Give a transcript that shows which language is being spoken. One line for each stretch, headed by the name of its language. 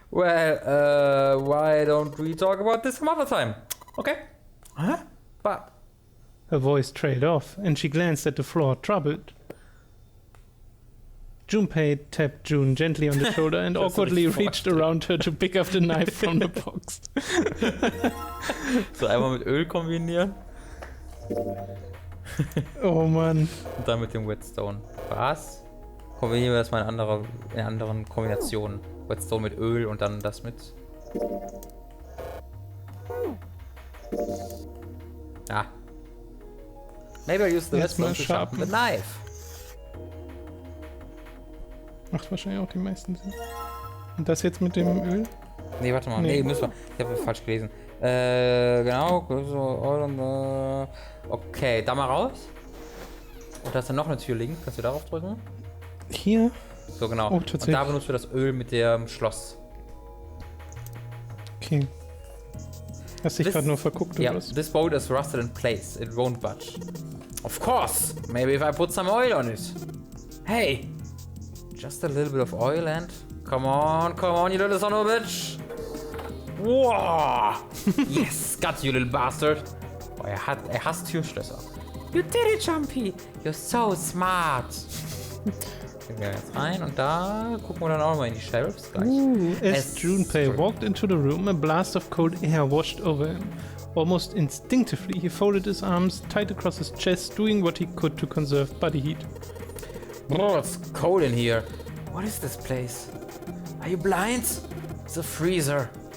English: Well, why don't we talk about this some other time? Okay. Huh? But... Her voice trailed off, and she glanced at the floor, troubled. Junpei tapped June gently on the shoulder and awkwardly reached around her to pick up the knife from the box.
German: So einmal mit Öl kombinieren. Oh Mann. Und dann mit dem Whetstone. Was? Kombinieren wir das mal in anderen Kombinationen. Whetstone mit Öl und dann das mit... Ah.
English: Maybe I use the Whetstone to sharpen the knife.
German: Macht wahrscheinlich auch die meisten Sinn. Und das jetzt mit dem Öl? Nee, warte mal. Nee, müssen wir. Ich habe falsch gelesen. Genau. Okay, da mal raus. Und da ist dann noch eine Tür liegen. Kannst du darauf drücken? Hier? So, genau. Oh, und da benutzt du das Öl mit dem Schloss. Okay. Hast dich gerade nur verguckt oder was?
English: This bolt is rusted in place. It won't budge. Of course. Maybe if I put some oil on it. Hey. Just a little bit of oil and... Come on, you little son of a bitch. Wow. Yes, got you, little bastard.
German: Oh, er hasst Türschlösser.
English: You did it, Jumpy. You're so smart.
German: Gehen wir jetzt rein und da gucken wir dann auch mal in die Sheriffs gleich.
English: As Junpei walked into the room, a blast of cold air washed over him. Almost instinctively, he folded his arms tight across his chest, doing what he could to conserve body heat. Oh, it's cold in here. What is this place? Are you blind? It's a freezer.